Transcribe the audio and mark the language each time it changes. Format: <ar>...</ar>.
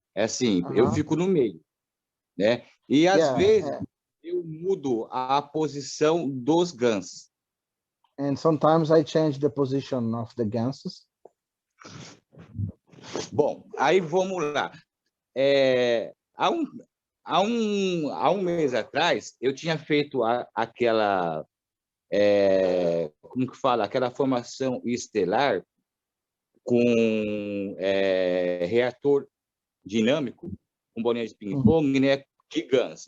<pt>É assim, eu fico no meio, né? E às vezes eu mudo a posição dos GANs.</pt> <en>And sometimes I change the position of the GANs.</en> <pt>Bom, aí vamos lá. Há um mês atrás, eu tinha feito aquela, como que fala? Aquela formação estelar com reator dinâmico, com bolinha de ping-pong, né? De GANs.</pt>